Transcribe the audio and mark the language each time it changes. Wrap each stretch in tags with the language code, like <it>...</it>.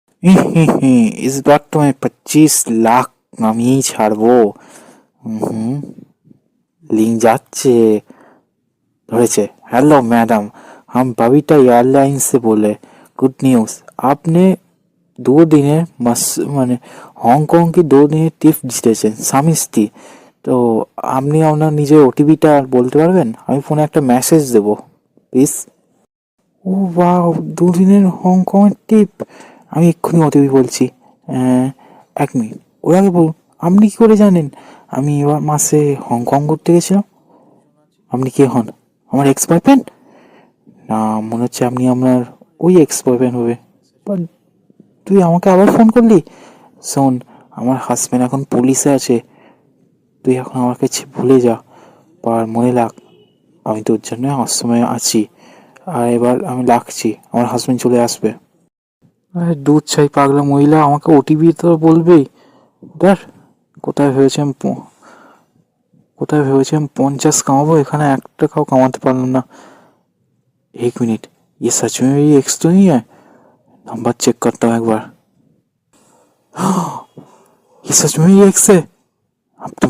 <hi>इस बार तो मैं 25 लाख</hi> <bn>আমি ছাড়বো। হুম, লিঙ্ক যাচ্ছে। ধরেছে।</bn> <hi>हेलो मैडम, हम बबीटा एयरलाइंस से बोले। गुड न्यूज़, आपने</hi> <bn>2 দিনের মানে হংকং কি 2 দিনের ট্রিপ জিতেছেন স্বামী স্ত্রী। তো আপনি আপনার নিজের ওটিপিটা বলতে পারবেন? আমি ফোনে একটা মেসেজ দেবো, প্লিজ। ও বাহ, 2 দিনের হংকংয়ের ট্রিপ! আমি এক্ষুনি ওটিপি বলছি। 1 মিনিট, ওর আগে বলুন, আপনি কি করে জানেন আমি এবার মাসে হংকং ঘুরতে গেছিলাম? আপনি কে হন? আমার এক্স বয়ফ্রেন্ড? না, মনে হচ্ছে আপনি আপনার ওই এক্স বয়ফ্রেন্ড হবে। বাট তুই আমাকে আবার ফোন করলি? শোন, আমার হাজব্যান্ড এখন পুলিশে আছে। তুই এখন আমাকে ভুলে যা, আর মনে রাখ আমি তোর জন্য সবসময় আছি। আর এবার আমি রাখছি, আমার হাজব্যান্ড চলে আসবে। আরে দুধ ছাই পাগলা মহিলা, আমাকে ওটিপি তো বলবেই। দেখ, কোথায় ভেবেছি আমি কোথায় ভেবেছি আমি 50 কামাবো, এখানে 1 টাকাও কামাতে পারলাম না।</bn> <hi>1 मिनट, ये सच में मेरी एक्स तो नहीं है? नंबर चेक करता हूँ एक बार। ये सच में मेरी एक्स है। अब तो</hi>